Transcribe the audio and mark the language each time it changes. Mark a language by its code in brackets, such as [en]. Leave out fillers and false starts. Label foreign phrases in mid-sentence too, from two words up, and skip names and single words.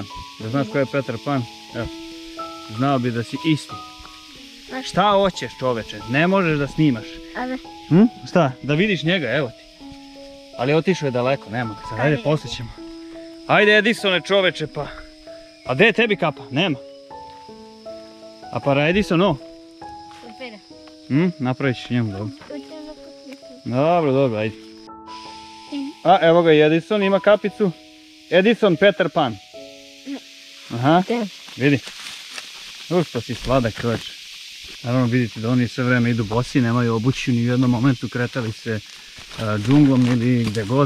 [sr] Da znaš ko je Peter Pan? Evo. Znao bi da si isti. Šta hoćeš, čoveče? Ne možeš da snimaš. Šta? Da vidiš njega, evo ti. Ali otišao je daleko, nema ga sad. Ajde, poslije ćemo. Ajde, Edisone, čoveče, pa. A gdje je tebi kapa? Nema. [es] A para Edison, no? [sr] Napravit ćeš njemu, dobro. Dobro, ajde. A, evo ga Edison, ima kapicu. Edison Peter Pan. Aha, vidi. Pa si sladak, čovječ. Naravno vidite da oni sve vreme idu bosi, nemaju obuću ni u jednom momentu, kretali se džunglom ili gdje god.